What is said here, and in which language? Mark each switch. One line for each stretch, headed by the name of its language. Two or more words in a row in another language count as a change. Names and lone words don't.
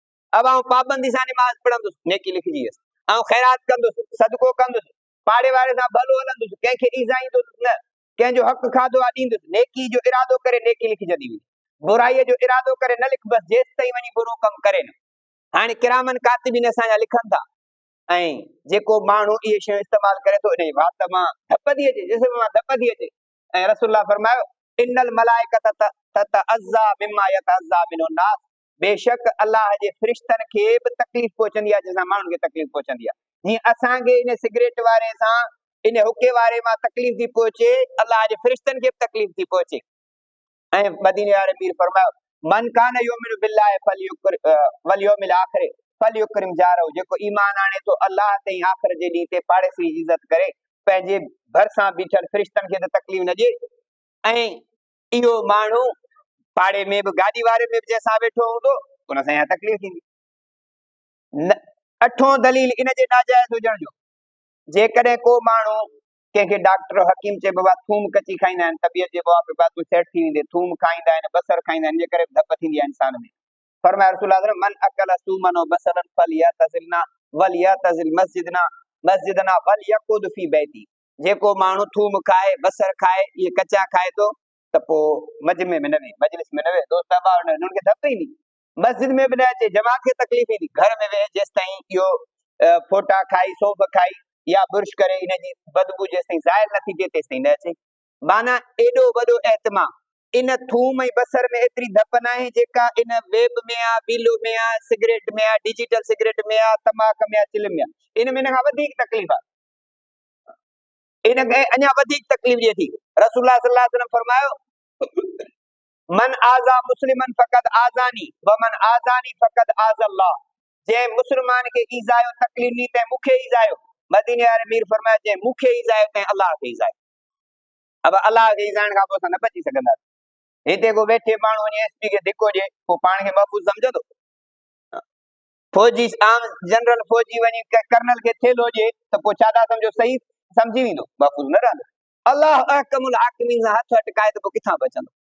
Sindhi: अब आउं पाबंदी सां निमाज़ पढ़ंदुसि, नेकी लिखिजी वियसि। ऐं ख़ैरात कंदुसि, सदको कंदुसि, पाड़े वारे सां भलो हलंदुसि, कंहिंखे ईज़ाईंदुसि न, कंहिंजो हक़ खाधो आहे ॾींदुसि, नेकी जो इरादो करे नेकी लिखिजंदी हुई। बुराईअ जो इरादो करे न लिख, बसि जेसि ताईं वञी बुरो कमु करे न। हाणे किरामन कातिबीन असांजा लिखनि था, ऐं जेको माण्हू इहे शयूं इस्तेमालु करे थो, इन वात मां धप थी अचे, जिस्म मां धप थी अचे। ऐं रसूलुल्लाह फरमायो
Arabic: إن الملائكة تتأذى مما يتأذى منه ناس,
Sindhi: बेशक अल्लाह जे फ़रिश्तनि खे बि तकलीफ़ पहुचंदी आहे जंहिंसां माण्हुनि खे तकलीफ़ पहुचंदी आहे। जीअं असांखे इन सिगरेट वारे सां इन हुके वारे मां तकलीफ़ थी पहुचे, अल्लाह जे फ़रिश्तनि खे बि तकलीफ़ थी पहुचे। ऐं मदीने वारे मीर फरमायो,
Arabic: من كان يؤمن بالله واليوم الآخر فليكرم جاره,
Sindhi: जेको ईमान आणे थो अल्लाह ते ऐं आख़िर जे ॾींहं ते पाड़ेसी जी इज़त करे, पंहिंजे भरिसां बीठल फ़रिश्तनि खे त तकलीफ़ न ॾिए। ऐं इहो माण्हू पाड़े में बि गाॾी वारे में बि जंहिंसां वेठो हूंदो उन सां इहा तकलीफ़ थींदी। अठों दलील इन जे नाजाइज़ हुजण जो, जेकॾहिं को माण्हू कंहिंखे डॉक्टर हकीम चए बाबा थूम कची खाईंदा आहिनि, तबियत जे बुआ पे तूं सेट थी वेंदे, थूम खाईंदा आहिनि, बसर खाईंदा आहिनि, जे करे धप थींदी आहे इंसान में। फरमाया रसूल अल्लाह
Arabic: من أكل ثوما وبصلا فليعتزلنا وليعتزل مسجدنا وليقعد في بيته,
Sindhi: जेको माण्हू थूम खाए बसर खाए ये कच्चा खाए तो त पोइ मजमे में न वे, मजलिस में न वे, दोस्त अहबाब उन्हनि खे धप ईंदी, मस्जिद में बि न अचे, जमात खे तकलीफ़ ईंदी, घर में वेह जेसि ताईं इहो फोटा खाई सौंफ खाई या बुर्श करे इन जी बदबू जेसि ताईं ज़ाहिर नथी थिए तेसि ताईं न अचे। माना एॾो वॾो एतमाम इन थूम ऐं बसर में एतिरी धप न आहे जेका इन वेब में आहे, बीलो में आहे, सिगरेट में आहे,
English: digital cigarette
Sindhi: में आहे, तमाक में आहे, चिल में आहे। इन में इन खां वधीक तकलीफ़ आहे, इन खे अञा वधीक तकलीफ़ ॾिए थी। रसूलुल्लाह
Arabic: صلى الله عليه وسلم
Sindhi: फरमायो,
Arabic: من آذى مسلما فقد آذاني ومن آذاني فقد آذى الله,
Sindhi: जे मुसलमान के ईज़ायो तकलीफ़ नी ते मुखे ईज़ायो, मदीने वाले मीर फरमाया जे मुखे ईज़ायो ते अल्लाह के ईज़ायो। अब अल्लाह के ईज़ाइण खां पोइ असां न बची सघंदासीं। हिते को वेठे माण्हू वञी एसपी खे धिको ॾिए, पोइ पाण खे महफ़ूज़ सम्झंदो? फौजी आम जनरल फौजी वञी कर्नल खे थेलो ॾिए त पोइ छा था सम्झो सही सम्झी वेंदो, महफ़ूज़ न रहंदो। अल्लाह
Arabic: أحكم الحاكمين
Sindhi: सां हथ अटकाए त पोइ किथां बचंदो?